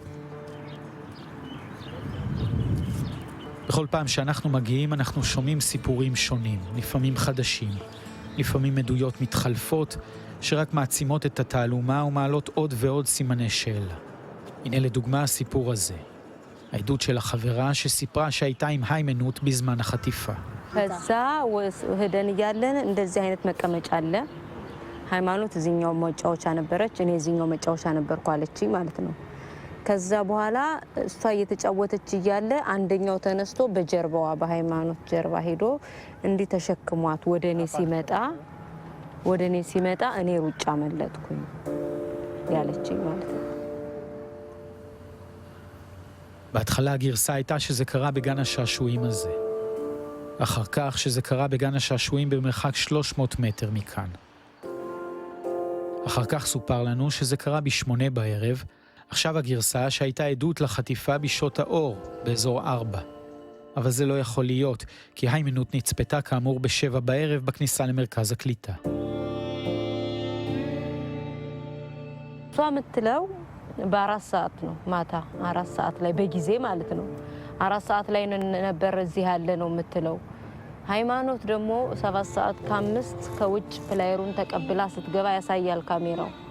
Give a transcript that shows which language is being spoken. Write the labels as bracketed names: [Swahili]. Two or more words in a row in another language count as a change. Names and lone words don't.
[Hebrew] בכל פעם שאנחנו מגיעים אנחנו שומעים סיפורים שונים, לפעמים חדשים. לפעמים עדויות מתחלפות שרק מעצימות את התעלומה ומעלות עוד ועוד סימני שאלה. הנה לדוגמה הסיפור הזה. העדות של החברה שסיפרה שהייתה עם היימנוט בזמן החטיפה. [Amharic] ከዛ ሄደን ያለን እንደዚህ አይነት መቀመጫ አለ። ሃይማኖት እዚህኛው መጫወቻ ነበረች፣ እኔ እዚህኛው መጫወቻ ነበርኩ አለችኝ ማለት ነው። ከዛ በኋላ እሷ እየተጫወተች እያለ አንደኛው ተነስቶ በጀርባዋ በሃይማኖት ጀርባ ሄዶ እንዲህ ተሸክሟት ወደኔ ሲመጣ እኔ ሩጫ መለጥኩኝ ያለችኝ ማለት ነው። [Hebrew] בהתחלה הגרסה הייתה שזה קרה בגן השעשועים הזה. אחר כך שזה קרה בגן השעשועים במרחק 300 מטר מכאן. אחר כך סופר לנו שזה קרה ב8 בערב, עכשיו הגרסה שהייתה עדות לחטיפה בשעות האור, באזור 4. אבל זה לא יכול להיות, כי היימנוט נצפתה כאמור ב7 בערב בכניסה למרכז הקליטה. [Amharic] እሷ የምትለው በ4 ሰዓት ነው ማታ 4 ሰዓት ላይ በጊዜ ማለት ነው 4 ሰዓት ላይ ነበር እዚህ ያለ ነው የምትለው። ሃይማኖት ደግሞ 7 ሰዓት ከ5 ከውጭ ፍላየሩን ተቀብላ ስትገባ ያሳያል ካሜራው።